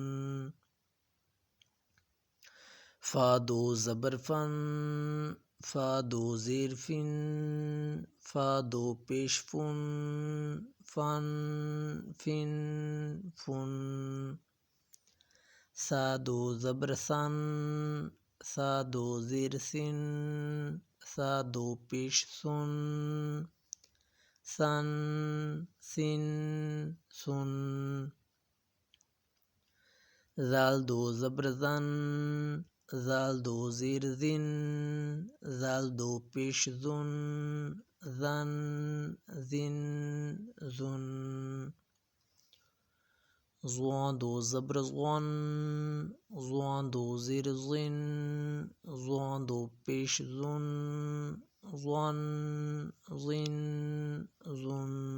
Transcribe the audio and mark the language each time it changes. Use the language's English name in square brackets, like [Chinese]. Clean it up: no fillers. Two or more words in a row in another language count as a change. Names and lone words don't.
[Urdu] فا 2 زبر فن، فا 2 زیر فن، فا 2 پیش فن، فن، فن، فن۔ سا 2 زبر سن، سا 2 زیر سن، سا 2 پیش سن، سن، سن، سن۔ زال 2 زبر زن، زال 2 زیر زن، زال 2 پیش زن، زن، زن، زن۔ زوان 2 زبر زغن، زوان 2 زیر زن، زوان 2 پیش زن، زن، زن، زن۔